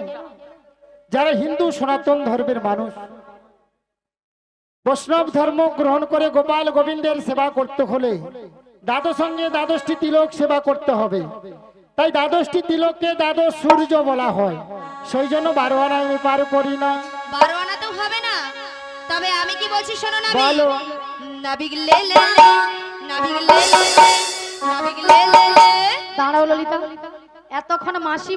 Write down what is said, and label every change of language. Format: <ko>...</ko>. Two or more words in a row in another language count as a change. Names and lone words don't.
<bn>যারা হিন্দু সনাতন ধর্মের মানুষ, বৈষ্ণব ধর্ম গ্রহণ করে গোপাল গোবিন্দের সেবা করতে হলে দ্বাদশঙ্গে 12টি তিলক সেবা করতে হবে। তাই 12টি তিলককে 12 সূর্য বলা হয়, সেই জন্য 12 আনায় আমি পার করি না। 12 আনা তো হবে না, তবে আমি কি বলছি শোনো না। বলো। নাবিক লে লে লে, নাবিক লে লে লে, নাবিক লে লে লে। দাঁড়াও ললিতা, এতক্ষণ মাসি</bn>